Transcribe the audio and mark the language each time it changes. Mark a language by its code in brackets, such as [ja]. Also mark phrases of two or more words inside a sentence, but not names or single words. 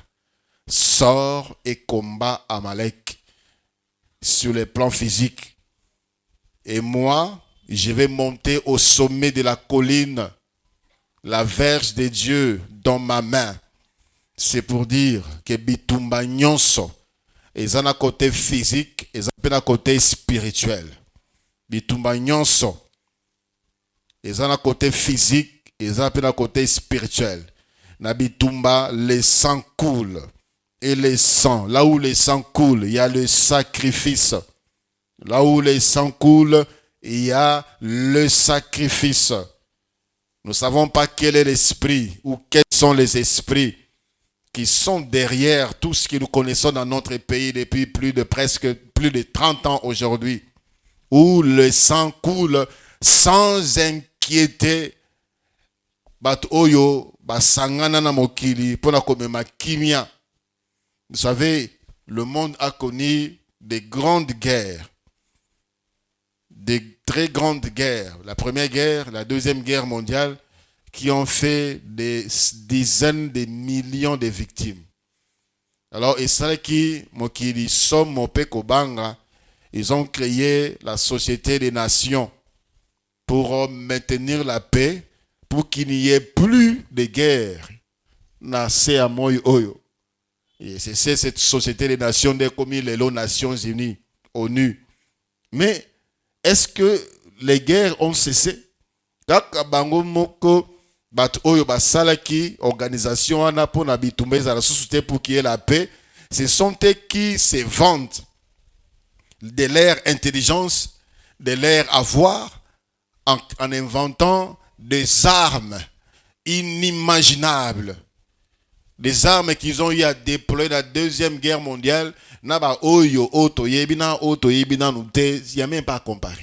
[fr] Sors et combat Amalek sur le plan physique. Et moi, je vais monter au sommet de la colline, la verge de Dieu dans ma main. C'est pour dire que [ln] bitumba nyonso, [fr] ils ont un côté physique, ils ont un côté spirituel. [ln] Bitumba nyonso, [fr] ils ont un côté physique, ils ont un côté spirituel. [ln] Na bitumba, [fr] le sang coule. Et le sang, là où le sang coule, il y a le sacrifice. Là où le sang coule, il y a le sacrifice. Nous ne savons pas quel est l'esprit ou quels sont les esprits qui sont derrière tout ce que nous connaissons dans notre pays depuis plus de 30 ans aujourd'hui, où le sang coule sans inquiéter. [ln] Bat oyo basangana na mokili pona komema kimia. [fr] Vous savez, le monde a connu des grandes guerres, des très grandes guerres. La première guerre, la deuxième guerre mondiale, qui ont fait des dizaines de millions de victimes. Alors, et ça qui [ln] mokili somme mope kobanga [fr] Ils ont créé la Société des Nations pour maintenir la paix, pour qu'il n'y ait plus de guerre. Et c'est cette Société des Nations des commis les Nations Unies, ONU. Mais est-ce que les guerres ont cessé? [ln] Kaka bango moko bato oyo basalaki organisation wana pona bitumba ezala susu [fr] pour qu'il y ait la paix, ce sont eux qui se vantent de leur intelligence, de leur avoir, en inventant des armes inimaginables. [ln] Des armes qu'ils ont eu à déployer dans la Deuxième Guerre mondiale, il n'y a même pas à comparer.